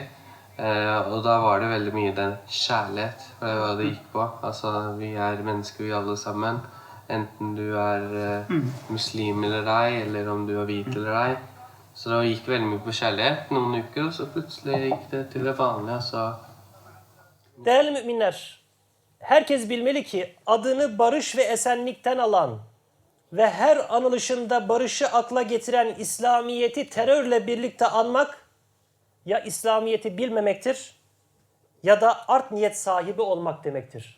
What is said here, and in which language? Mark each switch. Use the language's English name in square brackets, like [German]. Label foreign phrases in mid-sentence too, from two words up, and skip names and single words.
[Norwegian] Og da var det veldig mye den kjærlighet, hva det gikk på. Altså, vi er mennesker, vi alle sammen. Enten du er muslim eller ei, eller om du er hvit eller ei. Så det gikk veldig mye på kjærlighet noen uker, og så plutselig gikk det til det vanlige. Så... [Turkish] Değerli müminler, herkes bilmeli ki adını barış ve esenlikten alan ve her anılışında barışı akla getiren İslamiyet'i terörle birlikte anmak ya İslamiyet'i bilmemektir ya da art niyet sahibi olmak demektir.